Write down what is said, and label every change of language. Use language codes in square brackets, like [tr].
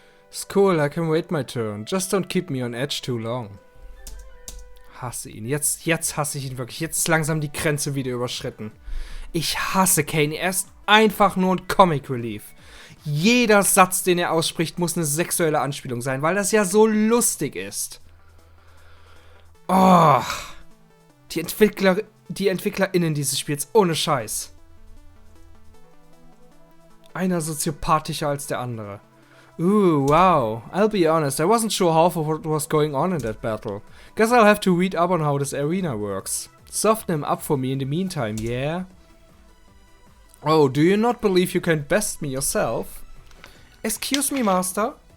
[en] It's cool, I can wait my turn. Just don't keep me on edge too long. [de] Hasse ihn. Jetzt hasse ich ihn wirklich. Jetzt ist langsam die Grenze wieder überschritten. Ich hasse Cain. Er ist einfach nur ein Comic Relief. Jeder Satz, den er ausspricht, muss eine sexuelle Anspielung sein, weil das ja so lustig ist. Oh, die EntwicklerInnen dieses Spiels, ohne Scheiß. Einer soziopathischer als der andere. Ooh, wow. [en] I'll be honest, I wasn't sure half of what was going on in that battle. Guess I'll have to read up on how this arena works. Soften him up for me in the meantime, yeah? Oh, do you not believe you can best me yourself? Excuse me, master?